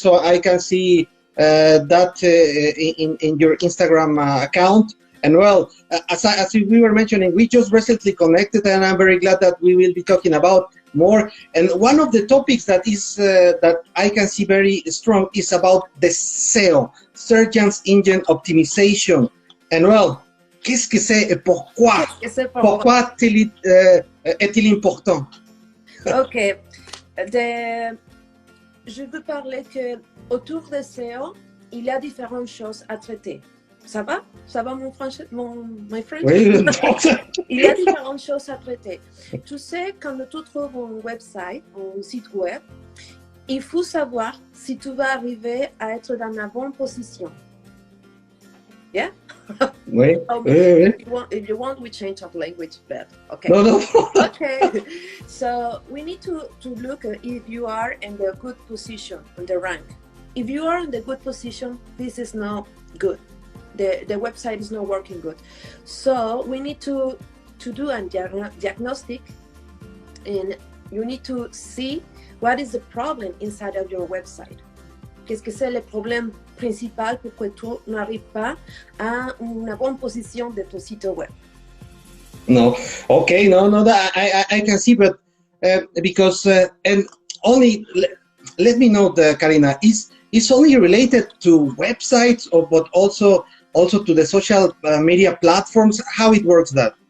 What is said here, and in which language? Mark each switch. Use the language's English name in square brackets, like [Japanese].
[English] So I can see that in your Instagram account. And well, as we were mentioning, we just recently connected, and I'm very glad that we will be talking about more. And one of the topics that is that I can see very strong is about the SEO, Search Engine Optimization. And well, [French] qu'est-ce que c'est et pourquoi? Pourquoi est-il important? Ok. Je veux parler que autour de SEO, il y a différentes choses à traiter. Ça va? Ça va mon français, [English] my friend? [French] Oui. Il y a différentes choses à traiter. Tu sais, quand tu trouves un website, un site web, il faut savoir si tu vas arriver à être dans la bonne position. [English] Yeah? [French] Oui. [English] If you want, we change of language, but okay. No. Okay. So we need to look if you are in the good position on the rank. If you are in the good position, this is not good. The website is not working good. So we need to do a diagnostic, and you need to see what is the problem inside of your website. [French] Qu'est-ce que c'est le problème principal pour que tu n'arrives pas à une bonne position de ton site web? [English] No, okay, no, I can see, but because and only let me know, Karina, is only related to websites, or but also to the social media platforms. How it works that?